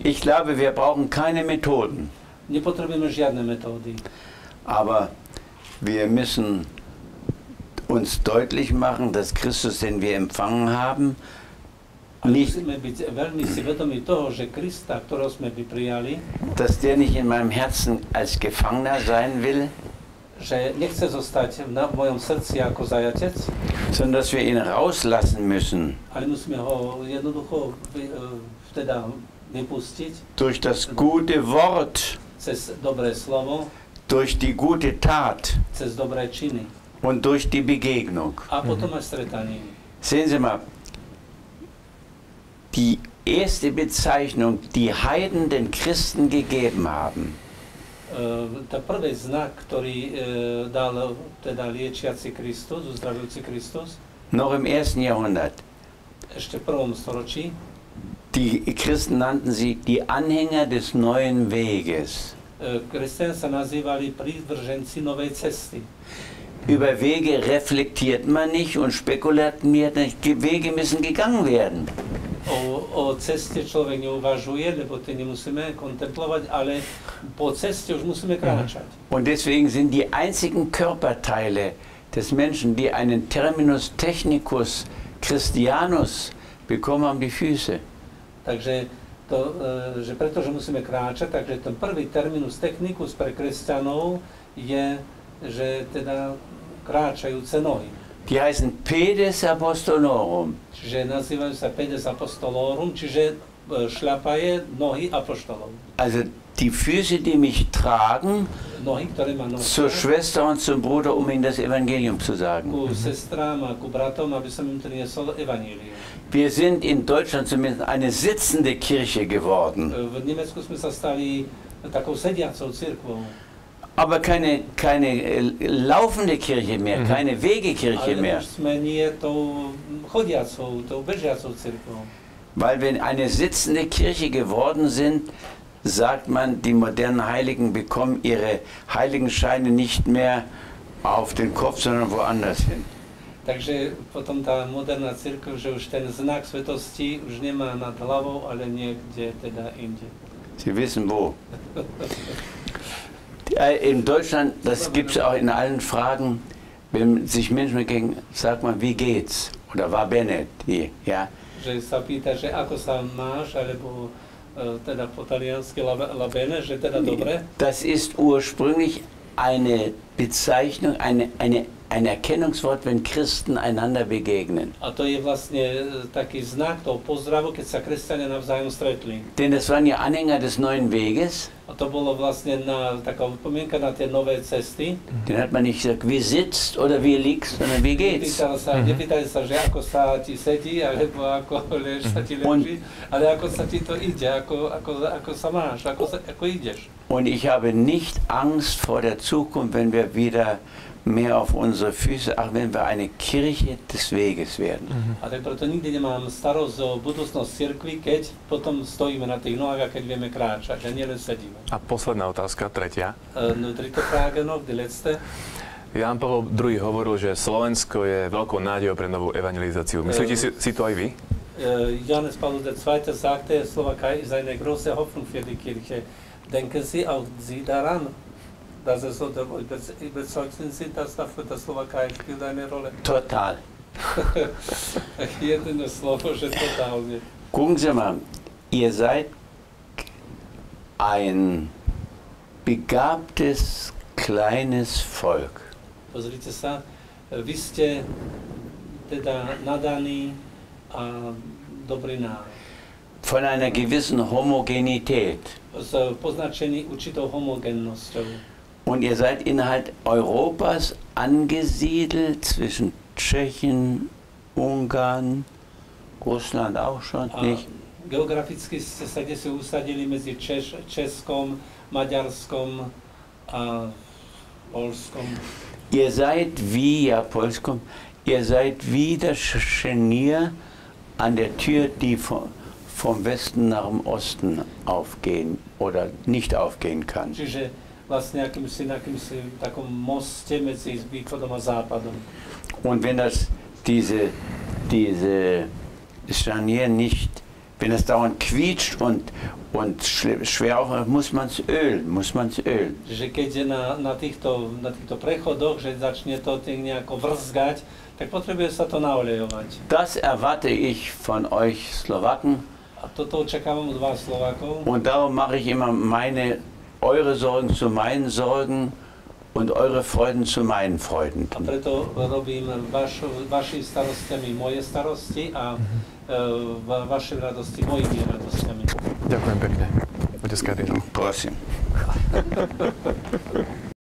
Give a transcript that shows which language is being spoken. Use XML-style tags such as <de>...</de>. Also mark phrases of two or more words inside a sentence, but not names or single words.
<de>Ich glaube, wir brauchen keine Methoden.</de> <sk>Nepotrebujeme žiadne metódy.</sk> <de>Aber wir müssen uns deutlich machen, dass Christus, den wir empfangen haben,</de> <sk>musíme byť veľmi si vedomí toho, že Krista, ktorého sme prijali,</sk> <de>dass der nicht in meinem Herzen als Gefangener sein will,</de> <sk>že nechce zostať v mojom srdci ako zajatec,</sk> <de>sondern dass wir ihn rauslassen müssen.</de> <sk>Ale musíme ho jednoducho teda vypustiť.</sk> <de>Durch das gute Wort,</de> <sk>cez dobré slovo,</sk> <de>durch die gute Tat,</de> <sk>cez dobré činy</sk> <de>und durch die Begegnung.</de> <sk>A potom aj stretanie.</sk> <de>Sehen Sie mal, die erste Bezeichnung, die Heiden den Christen gegeben haben,</de> <sk>tá prvý znak, ktorý dal teda liečiaci Kristus, uzdravujúci Kristus,</sk> <de>noch im 1. Jahrhundert,</de> <sk>ešte v 1. storočí,</sk> <de>die Christen nannten sie die Anhänger des neuen Weges.</de> <sk>Kresťania sa nazývali prívrženci novej cesty.</sk> <de>Über Wege reflektiert man nicht und spekuliert nicht. Die Wege müssen gegangen werden.</de> <sk>O ceste človek neuvažuje, lebo to nemusíme kontemplovať, ale po ceste už musíme kráčať.</sk> <de>Und deswegen sind die einzigen Körperteile des Menschen, die einen</de> <la>Terminus technicus Christianus</la> <de>bekommen haben, die Füße.</de> <sk>Takže že pretože musíme kráčať, takže ten prvý</sk> <la>terminus technicus</la> <sk>pre kresťanov je, že teda kráčajúce nohy.</sk> <de>Die heißen</de> <la>Pedes Apostolorum.</la> <sk>Čiže nazývajú sa</sk> <la>Pedes Apostolorum,</la> <sk>čiže šľapaje nohy apoštolov.</sk> <de>Also die Füße, die mich tragen,</de> <sk>Nohy, ktoré ma</sk> <de>zur</de> <sk>nosia</sk> <de>Schwester und zum Bruder, um ihnen das Evangelium zu sagen.</de> <sk>ku sestrám a ku bratom, aby som im priniesol evanílium.</sk> <de>Wir sind in Deutschland zumindest eine sitzende Kirche geworden.</de> <sk>V Nemecku sme sa stali takou sediacou cirkvou.</sk> <de>Aber keine laufende Kirche mehr, keine Wegekirche</de> <sk>Ale</sk> <de>mehr.</de> <sk>už sme nie tou chodiacou, tou bežiacou cirkvou.</sk> <de>Weil wir eine sitzende Kirche geworden sind, sagt man, die modernen Heiligen bekommen ihre Heiligenscheine nicht mehr auf den Kopf, sondern woanders hin.</de> <sk>Takže potom tá moderná cirkev, že už ten znak svetosti už nemá nad hlavou, ale niekde teda inde.</sk> <de>Sie wissen wo. In Deutschland, das gibt es auch in allen Fragen, wenn sich Menschen begegnen, sagt man, wie geht's? Oder war Bennett? Ja.</de> <sk>Že sa pýta, že ako sa máš, alebo teda po taliansky</sk> <it>la bene,</it> <sk>že teda dobre.</sk> <de>Das ist ursprünglich eine Bezeichnung, ein Erkennungswort, wenn Christen einander begegnen.</de> <sk>A to je vlastne taký znak toho pozdravu, keď sa kresťania navzájom stretli.</sk> <de>Denn das waren ja Anhänger des neuen Weges.</de> <sk>A to bolo vlastne taká upomienka na tie nové cesty.</sk> <de>Den hat man nicht gesagt, wie sitzt oder wie liegst, sondern wie geht's.</de> <sk>Nepýtali sa, že ako sa ti sedí, alebo ako sa ti leží, ale ako sa ti to ide, ako sa máš, ako ideš.</sk> <de>Und ich habe nicht Angst vor der Zukunft, wenn wir wieder mehr auf unsere Füße, ach, wenn wir eine Kirche des Weges werden.</de> <sk>A tak preto nikdy nemám starosť o budúcnosť cirkvi, keď potom stojíme na tých nohách a keď vieme kráčať, a nielen sedíme. A posledná otázka, tretia. No,</sk> <de>dritte Frage noch, die letzte.</de> <sk>Ján Pavol II hovoril, že Slovensko je veľkou nádejou pre novú evangelizáciu. Myslíte si to aj vy?</sk> <de>Johannes Paul II. Sagte, Slowakei ist eine große Hoffnung für die Kirche. Denken Sie auch Sie daran, dass es so überzeugt sind, dass dafür die Slowakei spielt eine Rolle? Total.</de> <sk>Jedno slovo, že totálne.</sk> <de>Gucken Sie mal, ihr seid ein begabtes, kleines Volk.</de> <sk>Pozrite sa, vy ste teda nadaní a dobrý národ.</sk> <de>Von einer gewissen Homogenität.</de> <sk>Poznačení určitou homogennosťou.</sk> <de>Und ihr seid innerhalb Europas angesiedelt zwischen Tschechien, Ungarn, Russland auch schon, nicht?</de> <sk>Geograficky ste sa kde si usadili medzi Českom, Maďarskom a Polskom.</sk> <de>Ihr seid wie, ja, Polskom, ihr seid wie das Scharnier an der Tür, die vom Westen nach dem Osten aufgehen oder nicht aufgehen kann.</de> <sk>Čiže vlastne akýmsi takom moste medzi východom a západom.</sk> <de>Und wenn das diese Scharnier nicht, wenn es dauernd quietscht und schwer aufmacht, muss man es ölen.</de> <sk>Že keď je na týchto prechodoch, že začne to nejako vrzgať, tak potrebuje sa to naolejovať.</sk> <de>Das erwarte ich von euch Slowaken.</de> <sk>A toto očakávam od vás, Slovákov.</sk> <de>Und darum mache ich immer eure Sorgen zu meinen Sorgen und eure Freuden zu meinen Freuden.</de> <sk>A preto robím vaši starostiami moje starosti a vaše radosti mojimi radostiami. Ďakujem pekne. Otec kardinál. Prosím.</sk>